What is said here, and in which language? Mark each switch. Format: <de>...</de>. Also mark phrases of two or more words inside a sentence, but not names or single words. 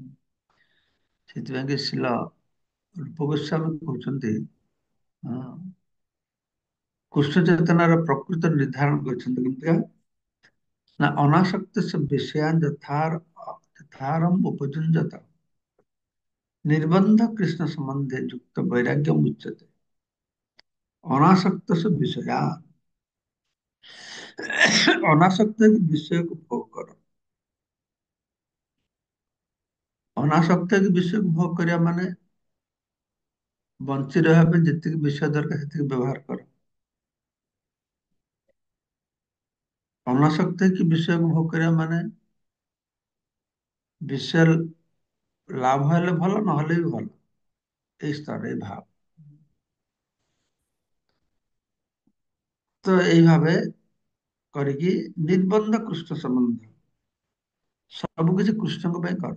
<or>ସେଥିପାଇଁ କି ଶିଲ ରୂପ ଗୋସ୍ୱାମୀ କହୁଛନ୍ତି, ହଁ, କୃଷ୍ଣ ଚେତନାର ପ୍ରକୃତ ନିର୍ଦ୍ଧାରଣ କରିଛନ୍ତି କେମିତିକା ନା</or> <sa>अनासक्त विषयान् यथारम् उपयुञ्जत निर्बन्ध कृष्ण सम्बन्धे युक्त वैराग्य उच्यते।</sa> <hi>अनासक्त से विषया। अनासक्त है कि विषय को भोग करो। अनासक्त है कि विषय को भोग</hi> <or>କରିବା ମାନେ ବଞ୍ଚି ରହିବା ପାଇଁ ଯେତିକି ବିଷୟ ଦରକାର ସେତିକି ବ୍ୟବହାର କର।</or> <hi>अनासक्त है कि</hi> <or>ବିଷୟକୁ ଭୋଗ କରିବା ମାନେ ବିଷୟ ଲାଭ ହେଲେ ଭଲ ନହେଲେ ବି ଭଲ, ଏଇ ସ୍ତରରେ ଏଇ ଭାବ। ତ ଏଇ ଭାବେ କରିକି</or> <sa>निर्बन्ध कृष्ण सम्बन्ध</sa> <or>ସବୁ କିଛି କୃଷ୍ଣଙ୍କ ପାଇଁ କର।</or>